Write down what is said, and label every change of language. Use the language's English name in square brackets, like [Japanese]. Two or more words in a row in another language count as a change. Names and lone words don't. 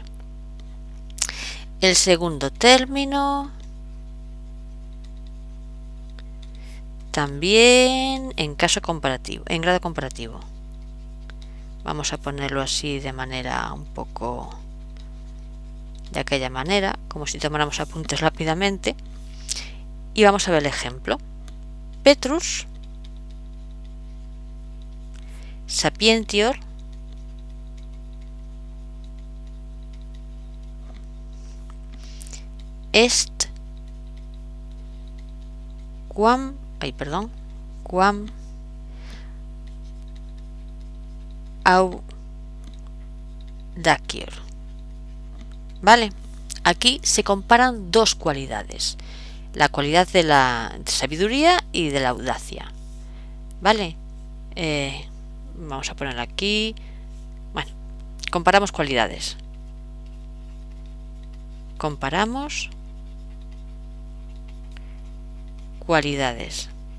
[Spanish] El segundo término también en caso comparativo, en grado comparativo. Vamos a ponerlo así de manera un poco de aquella manera, como si tomáramos apuntes rápidamente. Y vamos a ver el ejemplo. [Latin] Petrus sapientior est quam audacior. [Spanish] ¿Vale? Aquí se comparan dos cualidades. La cualidad de la sabiduría y de la audacia. ¿Vale? Vamos a poner aquí. Bueno, comparamos cualidades. Comparamos cualidades.